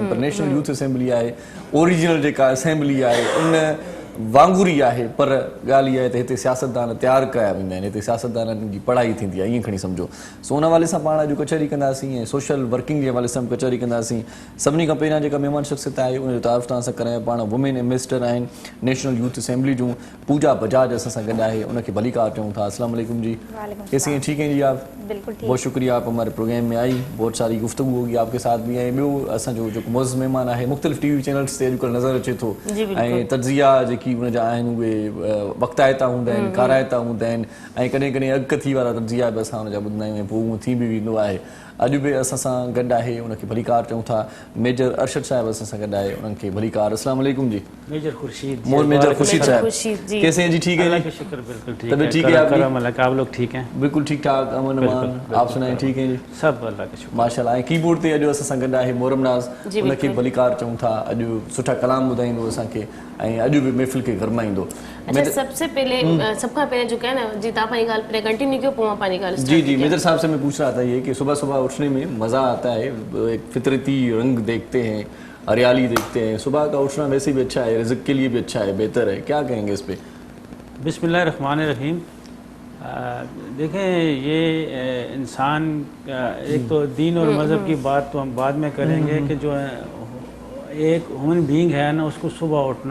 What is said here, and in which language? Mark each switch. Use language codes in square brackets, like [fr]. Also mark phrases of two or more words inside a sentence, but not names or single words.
[sd] पर नेशनल यूथ असेंबली आहे, ओरिजिनल जेका असेंबली आहे उन वांगुरु ई आहे, पर ॻाल्हि इहा आहे त हिते सियासतदान तयारु कया वेंदा आहिनि, हिते सियासतदाननि जी पढ़ाई थींदी आहे, ईअं खणी सम्झो। सो उन हवाले सां पाण अॼु कचहरी कंदासीं ऐं [en] social working [sd] जे हवाले सां बि कचहरी कंदासीं। सभिनी खां पहिरियां जेका महिमान शख़्सियत आहे उनजो तारीफ़ तव्हां सां करायां। पाण [en] women ambassador [sd] आहिनि नेशनल यूथ असेंबली जूं, पूजा बजाज असां सां गॾु आहे, उनखे भलीकार चऊं था। [ur] السلام علیکم جی۔ کیسی ہیں؟ ٹھیک ہیں جی آپ? بالکل ٹھیک. بہت شکریہ، آپ ہمارے پروگرام میں آئی، بہت ساری گفتگو ہوگی آپ کے ساتھ بھی. [sd] ऐं ॿियो असांजो जेको मोज़ महिमान आहे मुख़्तलिफ़ [en] TV channels [sd] ते अॼुकल्ह नज़र अचे थो ऐं तज़िया जेकी उनजा आहिनि उहे वक़्ताइता हूंदा आहिनि, काराइता हूंदा आहिनि ऐं कॾहिं कॾहिं अॻकथी वारा तज़िया बि असां उनजा ॿुधंदा आहियूं ऐं पोइ उहो थी बि वेंदो आहे। अॼु बि असां सां गॾु आहे, उनखे भलीकार चऊं था, मेजर अरशद साहिब असां सां गॾु आहे, उनखे भलीकार। [ur] السلام علیکم جی. मेजर खुर्शीद मेजर खुर्शीद साहब, खुर्शीद जी। کیسے ہیں جی؟ ٹھیک ہے अल्लाह जी? کا شکر، بالکل ٹھیک तबीयत है। ٹھیک ہے آپ کی? کرم اللہ کا۔ آپ لوگ ٹھیک ہیں? بالکل ٹھیک ٹھاک، امن امان. آپ سنائیں، ٹھیک ہے جی? سب اللہ کا شکر. माशाल्लाह। [sd] ऐं कीबोर्ड ते अॼु असां सां गॾु आहे मोहरम नाज़, जी, उनखे बिल्कुलु। भलीकार चऊं था। अॼु सुठा कलाम ॿुधाईंदो असांखे ऐं अॼु बि महफ़िल खे गरमाईंदो। [ur] اچھا، سب سے پہلے [sd] सब खां पहिरियों जो है ना जी, तव्हां पंहिंजी ॻाल्हि पहले कंटिन्यू कयो, पोइ मां पंहिंजी ॻाल्हि जी स्टार्ट जी, कयां। [ur] میجر صاحب سے میں پوچھ رہا تھا یہ کہ صبح صبح اٹھنے میں مزہ آتا ہے، ایک فطرتی رنگ دیکھتے ہیں، ہریالی دیکھتے ہیں، صبح کا اٹھنا ویسے بھی اچھا ہے، رزق کے لیے بھی اچھا ہے، بہتر ہے، کیا کہیں گے اس پہ? بسم اللہ الرحمن الرحیم۔ دیکھیں، یہ انسان ایک تو دین اور مذہب کی بات تو ہم بعد میں کریں گے کہ جو ایک [en] human being [ur] ہے نا اس کو صبح اٹھنا.